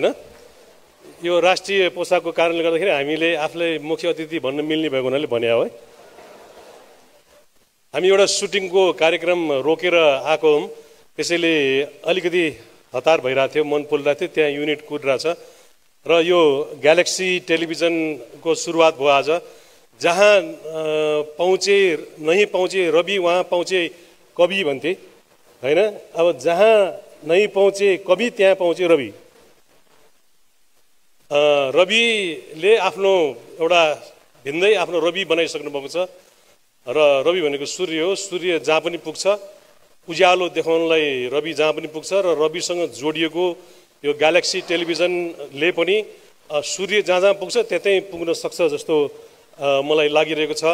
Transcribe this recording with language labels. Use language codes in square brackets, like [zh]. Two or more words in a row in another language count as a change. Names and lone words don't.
[ne] यो राष्ट्रिय पोसाकको कारणले गर्दाखेरि हामीले आफूलाई मुख्य अतिथि भन्न मिल्ने भएको हुनाले भने हो है। हामी एउटा सुटिङको कार्यक्रम रोकेर आएको हौँ, त्यसैले अलिकति हतार भइरहेको थियो, मन पोलिरहेको थियो। त्यहाँ युनिट कुदिरहेछ र यो ग्यालेक्सी टेलिभिजनको सुरुवात भयो आज। [hi] जहाँ पहुँचे नहीं पहुँचे रवि, वहाँ पहुँचे कवि [ne] भन्थे हैन। [hi] अब जहाँ नहीं पहुँचे कवि, [ne] त्यहाँ पहुँचे रवि। रविले आफ्नो एउटा भिन्दै आफ्नो रवि बनाइसक्नु भएको छ। र रवि भनेको सूर्य हो, सूर्य जहाँ पनि पुग्छ, उज्यालो देखाउनलाई रवि जहाँ पनि पुग्छ। र रविसँग जोडिएको यो ग्यालेक्सी टेलिभिजनले पनि सूर्य जहाँ जहाँ पुग्छ त्यतै पुग्न सक्छ जस्तो मलाई लागिरहेको छ।